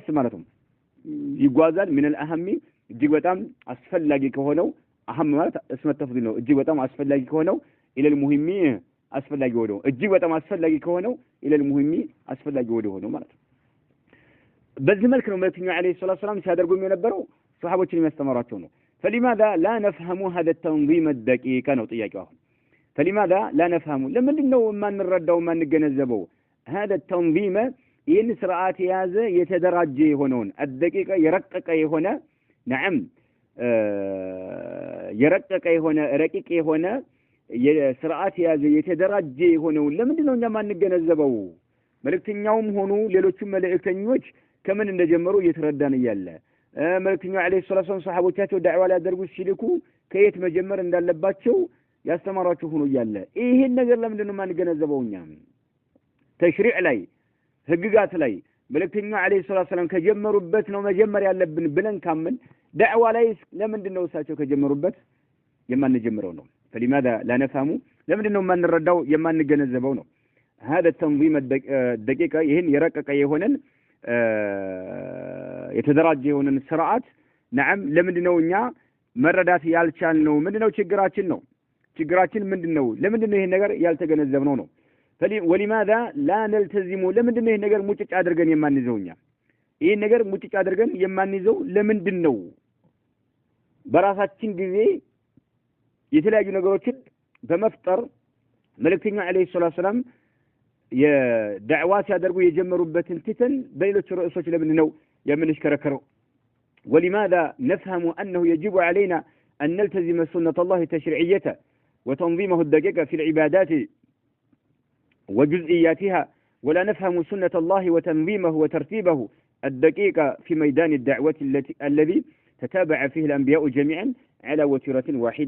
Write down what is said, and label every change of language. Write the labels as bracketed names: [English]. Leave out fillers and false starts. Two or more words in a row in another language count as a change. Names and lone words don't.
[Amharic] ማለት ነው ይጓዛል። ምን الأهم እጅግ በጣም አስፈላጊ ከሆነው አህም ማለት እስመ ተፍዲል ነው። እጅግ በጣም አስፈላጊ ከሆነው ኢለ المهم አስፈላጊ ወደው እጅግ በጣም አስፈላጊ ከሆነው ኢለ المهم አስፈላጊ ወደው ሆኖ ማለት ነው። በዚህ መልክ ነው መልእክተኛው አለይሂ ሰላቱ ወሰለም ሲያደርጉም የነበረው ሱሐቦችን የሚያስተምሯቸው ነው። [Arabic] فلماذا لا نفهم هذا التنظيم الدقيق [Amharic] ነው ጥያቄው። አሁን [Arabic] فلماذا لا نفهم [Amharic] ለምንድነው ማንረዳው ማንገነዘበው [Arabic] هذا التنظيم [Amharic] ይህን ስርዓት የያዘ የተደራጀ የሆነውን الدقيق የረቀቀ የሆነ نعم የረቀቀ የሆነ ረቂቅ የሆነ የስርዓት የያዘ የተደራጀ የሆነውን ለምንድነው እኛ ማንገነዘበው? መልእክተኛውም ሆኑ ሌሎችም መልእክተኞች ከምን እንደጀመሩ እየተረዳን ይያለ መልእክተኛው አለይሂ ሰላቱ ወሰለም ሰሃቦቻቸው ዳዕዋ ሊያደርጉ ሲልኩ ከየት መጀመር እንዳለባቸው ያስተማሯቸው ሆኖ እያለ ይሄን ነገር ለምንድን ነው ማንገነዘበው? እኛ ተሽሪዕ ላይ ህግጋት ላይ መልእክተኛው አለይሂ ሰላቱ ወሰለም ከጀመሩበት ነው መጀመር ያለብን ብለን ካመን ዳዕዋ ላይ ለምንድን ነው እሳቸው ከጀመሩበት የማንጀምረው ነው? [Arabic] فلماذا لا نفهم [Amharic] ለምንድን ነው የማንረዳው የማንገነዘበው ነው? [Arabic] هذا التنظيم الدقيقة [Amharic] ይሄን የረቀቀ የሆነን የተደራጀ የሆነን ስርዓት نعم ለምንድን ነው እኛ መረዳት ያልቻልነው? ምንድነው ችግራችን ነው? ችግራችን ምንድነው? ለምንድን ነው ይሄን ነገር ያልተገነዘብነው ነው? [Arabic] ولماذا لا نلتزم [Amharic] ለምንድን ነው ይሄን ነገር ሙጭጭ አድርገን የማንይዘው? እኛ ይሄን ነገር ሙጭጭ አድርገን የማንይዘው ለምንድን ነው? በራሳችን ጊዜ የተለያዩ ነገሮችን በመፍጠር መልእክተኛው አለይሂ ሰላቱ ወሰለም የዳዕዋ ሲያደርጉ የጀመሩበትን ትተን በሌሎች ርዕሶች ለምን ነው የምንሽከረከረው? [Arabic] ولماذا نفهم أنه يجب علينا أن نلتزم سنة الله التشريعية وتنظيمه الدقيق في العبادات وجزئياتها ولا نفهم سنة الله وتنظيمه وترتيبه الدقيق في ميدان الدعوة الذي تتابع فيه الأنبياء جميعا على وتيرة واحدة؟